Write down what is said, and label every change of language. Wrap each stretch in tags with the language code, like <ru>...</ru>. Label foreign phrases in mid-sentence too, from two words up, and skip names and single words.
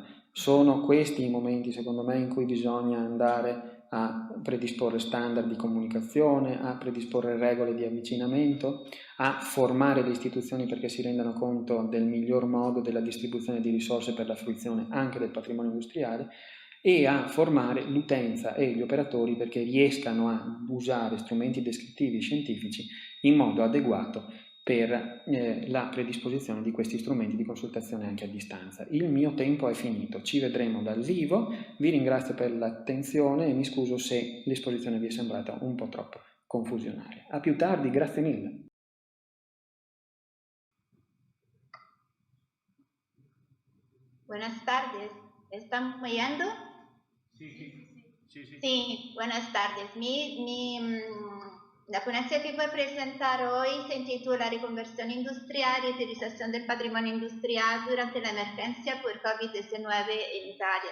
<it>Sono questi i momenti, secondo me, in cui bisogna andare a predisporre standard di comunicazione, a predisporre regole di avvicinamento, a formare le istituzioni perché si rendano conto del miglior modo della distribuzione di risorse per la fruizione anche del patrimonio industriale e a formare l'utenza e gli operatori perché riescano a usare strumenti descrittivi scientifici in modo adeguato per la predisposizione di questi strumenti di consultazione anche a distanza. Il mio tempo è finito, ci vedremo dal vivo, vi ringrazio per l'attenzione e mi scuso se l'esposizione vi è sembrata un po' troppo confusionaria. A più tardi, grazie mille.</it> <es>Buenas tardes, ¿están oyendo? Sí, buenas tardes. La ponencia que voy a presentar hoy se intitula Reconversión industrial y utilización del patrimonio industrial durante la emergencia por COVID-19 en Italia.</es>